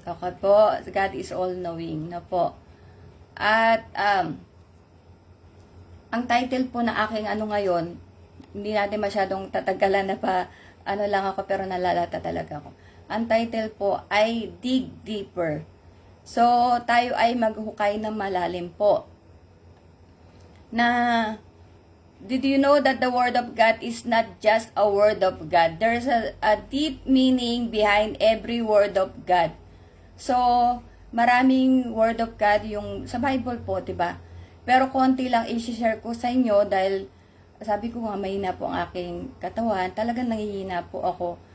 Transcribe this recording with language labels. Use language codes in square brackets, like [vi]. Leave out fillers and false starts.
[tl] Okay po, [en] God is all-knowing [tl] na po. At, ang title po na aking ngayon, hindi natin masyadong tatagalan na pa, lang ako, pero nalalata talaga ako. Ang title po ay Dig Deeper. So, tayo ay maghukay ng malalim po. [en] Na, did you know that the Word of God is not just a Word of God? There's a deep meaning behind every Word of God. [tl] So, maraming Word of God yung sa Bible po, diba? Pero konti lang i-share ko sa inyo dahil sabi ko nga mahina po ang aking katawan. Talagang nangihina po ako.